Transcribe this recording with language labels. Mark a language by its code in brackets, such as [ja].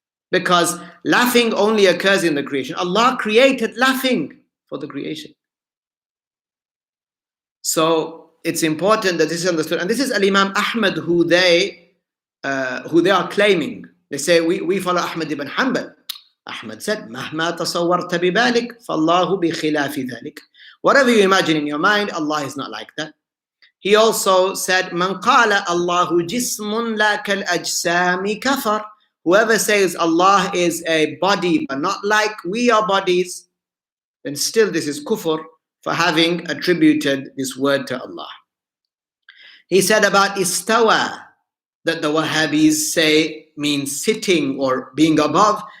[en] Because laughing only occurs in the creation. Allah created laughing for the creation. So it's important that this is understood. And this is Al-Imam Ahmad who they are claiming. They say, we follow Ahmad ibn Hanbal. Ahmad said, [ar] مَهْمَا تَصَوَّرْتَ بِبَالِكَ فَاللَّهُ بِخِلَافِ ذَلِكَ. [en] Whatever you imagine in your mind, Allah is not like that. He also said, [ar] مَنْ قَالَ اللَّهُ جِسْمٌ لَا كَالْأَجْسَامِ كَفَرْ. [en] Whoever says Allah is a body, but not like we are bodies, then still this is kufr for having attributed this word to Allah. He said about istawa, that the Wahhabis say means sitting or being above.